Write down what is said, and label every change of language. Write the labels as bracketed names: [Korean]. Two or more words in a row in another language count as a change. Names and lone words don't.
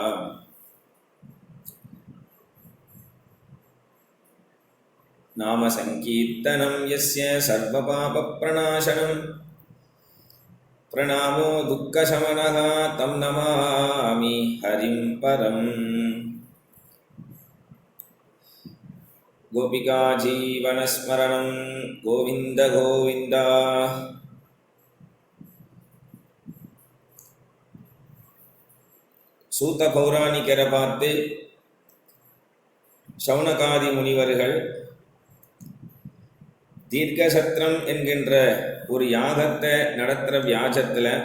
[Sanskrit] नाम संकीर्तनं यस्य सर्वपापप्रणाशनं प्रणामो दुःखशमनः तं नमामि हरिं परम्। गोपिका जीवनस्मरणं गोविन्द गोविन्द। [Tamil] சூத்த பௌராணிக்கரை பார்த்து சௌனகாதி முனிவர்கள் தீர்க்கசத்திரம் என்கின்ற ஒரு யாகத்தை நடத்துகிற வியாஜத்தில்